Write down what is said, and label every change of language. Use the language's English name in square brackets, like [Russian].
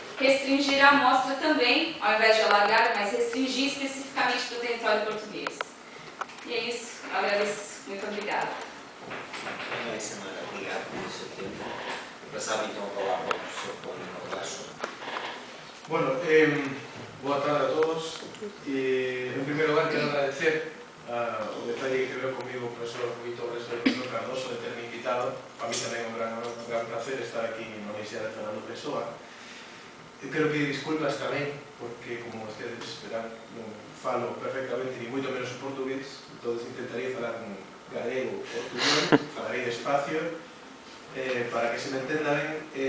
[Portuguese] Restringir a amostra também, ao invés de alargar, mas restringir especificamente para o território português. E é isso, agradeço. Muito obrigada. Bem, Samara, obrigado pelo seu tempo. Passava então a palavra ao professor Paulo Colasso. [Galician] Bueno, boa tarde a todos. En primer lugar, quero agradecer o detalle que veo comigo o profesor Rui Torres e o profesor Cardoso de terme invitado. Para mí tamén é un gran placer estar aquí na Universidade de Fernando Pessoa. Quero pedir disculpas tamén, porque, [Spanish] como ustedes verán, [Galician] non falo perfectamente, ni moito menos o portugués, entón intentaré falar en galego ou portugués, falarei despacio, para que se me entenda ben.